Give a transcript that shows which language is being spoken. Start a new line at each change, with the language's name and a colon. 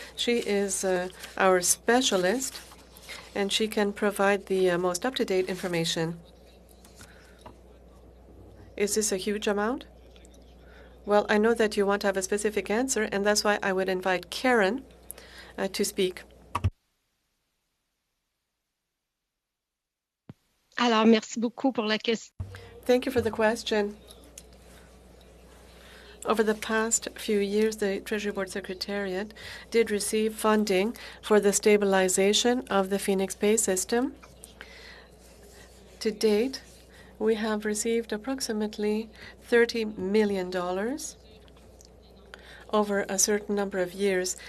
English: She is our specialist, and she can provide the most up-to-date information. Is this a huge amount? Well, I know that you want to have a specific answer, and that's why I would invite Karen to speak.
French: Alors, merci beaucoup pour la question.
English: Thank you for the question. Over the past few years, the Treasury Board Secretariat did receive funding for the stabilization of the Phoenix pay system. To date, we have received approximately $30 million over a certain number of years.